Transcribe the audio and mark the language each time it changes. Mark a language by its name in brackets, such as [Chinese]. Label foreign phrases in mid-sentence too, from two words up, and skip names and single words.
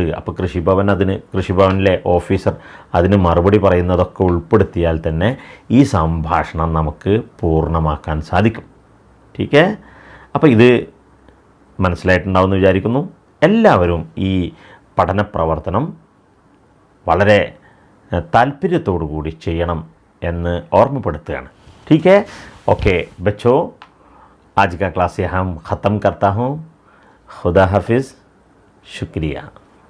[Malayalam] അപ്പോൾ കൃഷിഭവനിലെ ഓഫീസർ അതിന് മറുപടി പറയുന്നതൊക്കെ ഉൾപ്പെടുത്തിയാൽ തന്നെ ഈ സംഭാഷണം നമുക്ക് പൂർണ്ണമാക്കാൻ സാധിക്കും. ടീക്കേ. അപ്പോൾ ഇത് മനസ്സിലായിട്ടുണ്ടാവുമെന്ന് വിചാരിക്കുന്നു. എല്ലാവരും ഈ പഠന പ്രവർത്തനം വളരെ താല്പര്യത്തോടു കൂടി ചെയ്യണം എന്ന് ഓർമ്മപ്പെടുത്തുകയാണ്. [Hindi] ठीक है. ओके बच्चों, आज का क्लास यहाँ ख़त्म करता हूँ. खुदा हाफिज़. शुक्रिया.